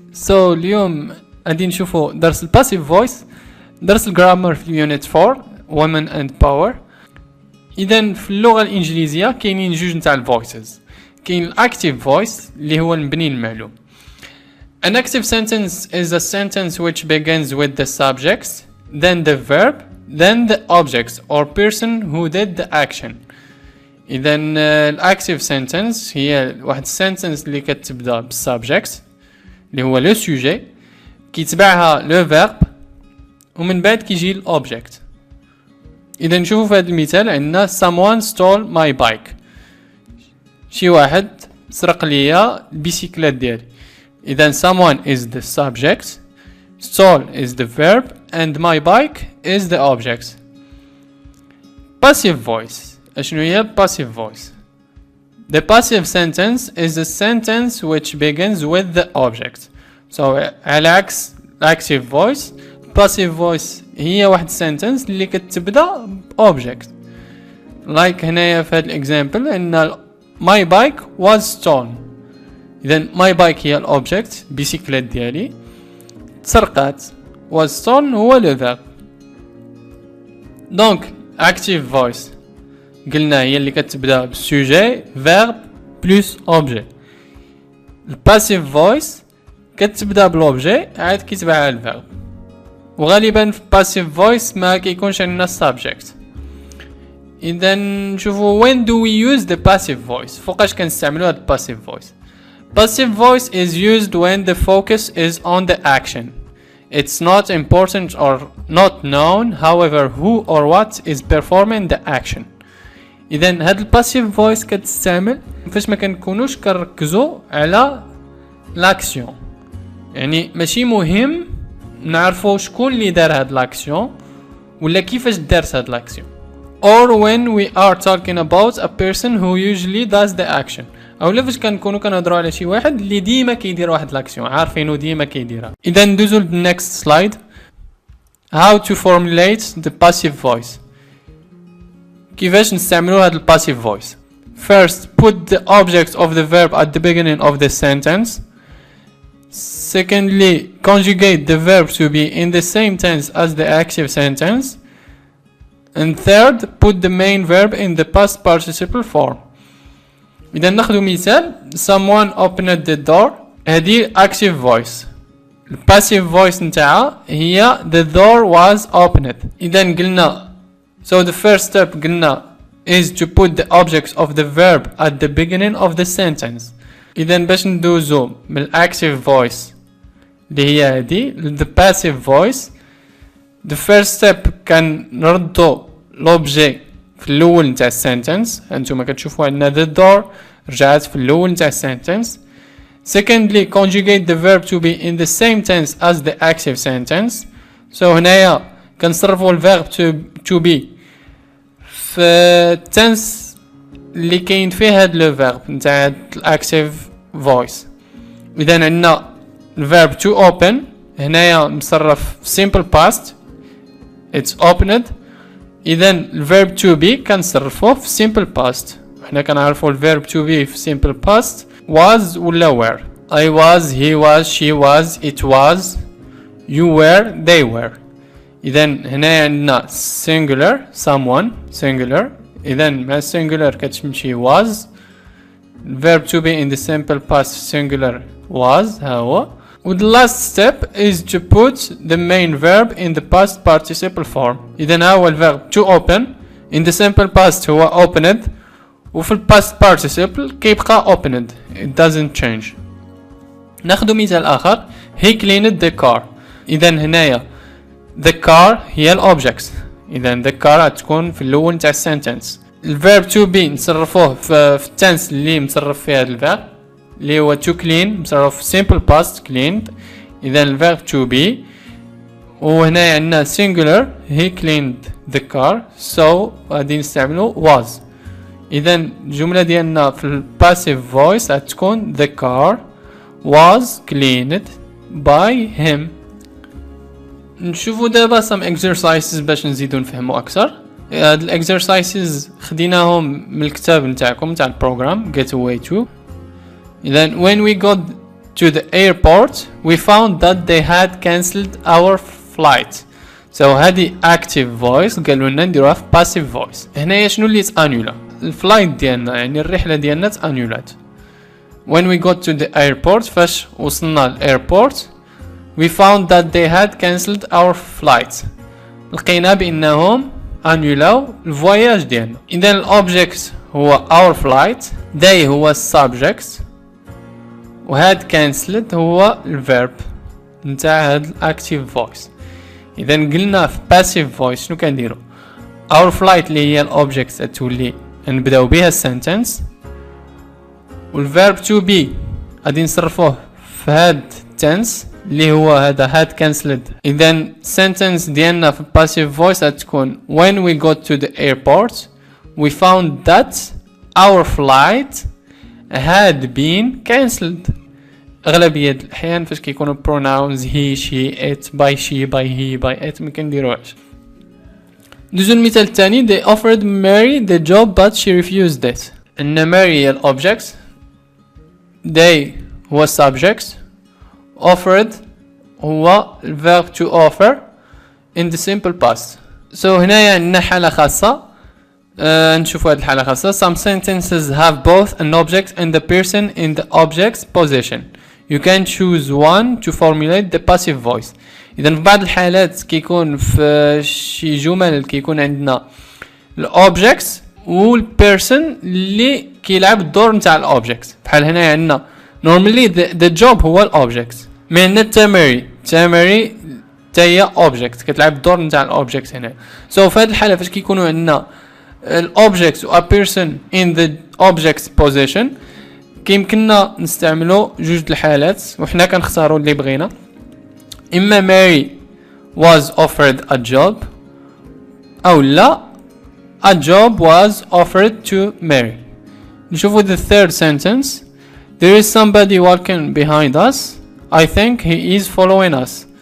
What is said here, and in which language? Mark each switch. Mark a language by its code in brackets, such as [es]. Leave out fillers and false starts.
[ar] So اليوم غادي نشوفوا درس الباسيف فويس، درس الجرامر في اليونت 4 [en] women and power. [ar] اذا في اللغه الانجليزيه كاينين جوج نتاع الفويسز، كاين الاكتيف فويس اللي هو المبني المعلوم. [en] An active sentence is a sentence which begins with the subjects, then the verb, then the objects or person who did the action. [ar] إذا الأكتيف سنتنس هي واحد السنتنس اللي كتبدا بالسابجكت اللي هو لو سوجي، كيتبعها لو فيرب ومن بعد كيجي الأوبجكت. إذا نشوفو في هذا المثال عندنا [en] someone stole my bike، [ar] شي واحد سرق ليا البيسيكلات ديالي. [en] إذا someone is the subject, stole is the verb and my bike is the object. Passive voice. [ar] شنو هي [en] passive voice؟ The passive sentence is a sentence which begins with the object. [ar] So على عكس active voice، passive voice هي واحد sentence اللي كتبدا object. Like هنايا في هاد الإكزامبل إن [en] my bike was stolen. [ar] إذا my bike هي الأوبجكت، بيسيكلات ديالي تسرقات، was stolen هو لو verb. Donc active voice قلنا هي اللي كتبدا بالسوجي فيرب بلس اوبجي. الباسيف فويس كتبدا بالاوبجي عاد كيتبعها الفيرب، وغالبا في الباسيف فويس ما كيكونش عندنا السابجكت. اذا نشوفوا [en] when do we use the passive voice، [ar] فوقاش كنستعملوا هاد الباسيف فويس. [en] Passive voice is used when the focus is on the action. It's not important or not known however who or what is performing the action. [ar] اذا هاد الباسيف فويس كتستعمل فاش ما كنكونوش كنركزوا على لاكسيون، يعني ماشي مهم نعرفوا شكون اللي دار هاد لاكسيون ولا كيفاش دارت هاد لاكسيون. [en] or when we are talking about a person who usually does the action، [ar] او فاش كنكونوا كنهضروا على شي واحد اللي ديما كيدير واحد لاكسيون عارفينو ديما كيديرها. اذا ندوزو للنكست سلايد. [en] how to formulate the passive voice. [ar] كيفاش نستعملوا هذا الباسيف فويس؟ [en] First, put the object of the verb at the beginning of the sentence. Secondly, conjugate the verb to be in the same tense as the active sentence. And third, put the main verb in the past participle form. [ar] إذا ناخذ مثال [en] someone opened the door، [ar] هذه active voice. [en] الباسيف voice نتاعها هي the door was opened. [ar] إذا قلنا [en] so the first step قلنا is to put the objects of the verb at the beginning of the sentence. [ar] إذا باش ندوزو من active voice اللي هي هذه the passive voice، the first step كان نردو l'objet في الأول نتاع السنتنس. هانتوما كتشوفوا عندنا the door رجعت في الأول نتاع السنتنس. [en] Secondly, conjugate the verb to be in the same tense as the active sentence. [ar] So هنايا كنصرفوا الفيرب to be في التنس اللي كاين فيه هاد لو فيرب نتاع الاكتيف فويس. اذا عندنا الفيرب to open هنايا مصرف في simple past [en] it's opened. [ar] اذا الفيرب to be كنصرفوه في simple past، حنا كنعرفوا الفيرب to be في simple past was ولا were. [en] I was, he was, she was, it was, you were, they were. [ar] إذا هنا عندنا singular someone singular. إذا مع singular كتمشي was. [en] verb to be in the simple past singular was [ar] ها هو. [en] و the last step is to put the main verb in the past participle form. إذا ها هو الverb to open in the simple past هو opened، وفي ال past participle كيبقى opened it doesn't change. [ar] ناخدو مثال آخر [en] he cleaned the car. [ar] إذا هنايا the car هي الأوبجكت. إذا the car تكون في الأول نتاع السنتنس. الفيرب to be نصرفوه في التنس اللي مصرف فيها الفيرب اللي هو to clean مصرف في simple past cleaned. إذا الفيرب to be، وهنا عندنا singular he cleaned the car so غادي نستعملو was. إذا الجملة ديالنا في ال passive voice تكون [en] the car was cleaned by him. [ar] نشوفوا دابا some exercises باش نزيدو نفهمو اكثر. هاد الاكسرسايزز خديناهم من الكتاب نتاعكم نتاع البروغرام get away to. [en] Then when we got to the airport we found that they had cancelled our flight. [ar] so هذه active voice قالوا لنا نديروها في passive voice. هنايا شنو اللي تانولا؟ الفلايت ديالنا يعني الرحلة ديالنا تانولات. [en] when we got to the airport [ar] فاش وصلنا الايربورت [en] we found that they had cancelled our flight. [ar] لقينا بانهم انولاو الفواياج ديالنا. اذا الاوبجكت هو our flight, they هو السبجكت و had cancelled هو الفيرب نتاع هاد الاكتيف فويس. اذا قلنا في passive voice شنو كنديرو؟ our flight اللي هي الاوبجكت تولي نبداو بها السنتنس والفيرب to be غادي نصرفوه في هاد tense اللي هو هذا had cancelled. [en] اذا sentence ديالنا في passive voice غتكون when we got to the airport we found that our flight had been cancelled. [ar] اغلبيه الاحيان فاش كيكونوا pronouns he she it by she by he by it ما كنديروهاش. ندوزو المثال الثاني [en] they offered Mary the job but she refused it. [ar] ان Mary هي الاوبجكت, they هو subject, offered هو الverb to offer in the simple past. so هنايا عندنا حالة خاصة. نشوفوا هذه الحالة خاصة. [en] some sentences have both an object and the person in the object's position. you can choose one to formulate the passive voice. [ar] إذا في بعض الحالات كيكون في شي جمل كيكون عندنا الأوبجكت والبيرسون اللي كيلعب الدور نتاع الأوبجكت. بحال هنا عندنا normally the job هو الأوبجكت. مي عندنا تامري تاهي اوبجكت كتلعب الدور نتاع الاوبجكت هنا. سو في هذه الحاله فاش كيكونوا عندنا الاوبجكت و a person in the object's position كيمكننا نستعملوا جوج الحالات وحنا كنختاروا اللي بغينا. [en] اما Mary was offered a job او لا a job was offered to Mary. [ar] نشوفوا [en] the third sentence. there is somebody walking behind us. I think he is following us.